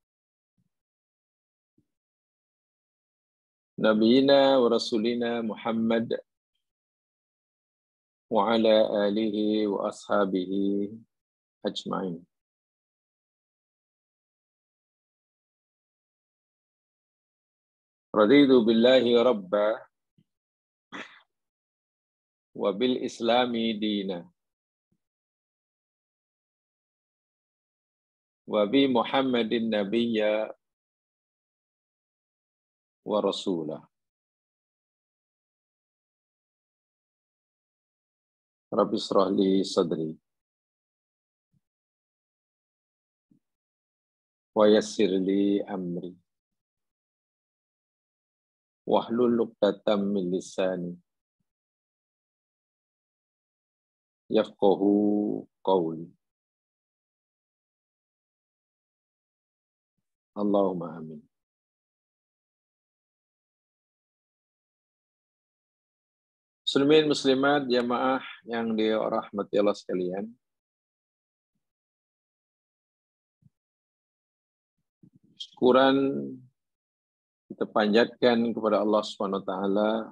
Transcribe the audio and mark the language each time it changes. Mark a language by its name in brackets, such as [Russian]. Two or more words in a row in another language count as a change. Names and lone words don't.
[Arabic] نبينا ورسولنا محمد وعلى آله وأصحابه أجمعين. رضيت بالله ربا وبالإسلام دينا وبمحمد نبيا ورسولا. رب اشرح لي صدري ويسر لي أمري واحلل عقدة من لساني يفقهوا قولي. اللهم آمين. مسلمين مسلمات [Indonesian] jamaah yang dirahmati Allah sekalian. Syukuran kita panjatkan kepada Allah [Arabic] سبحانه وتعالى.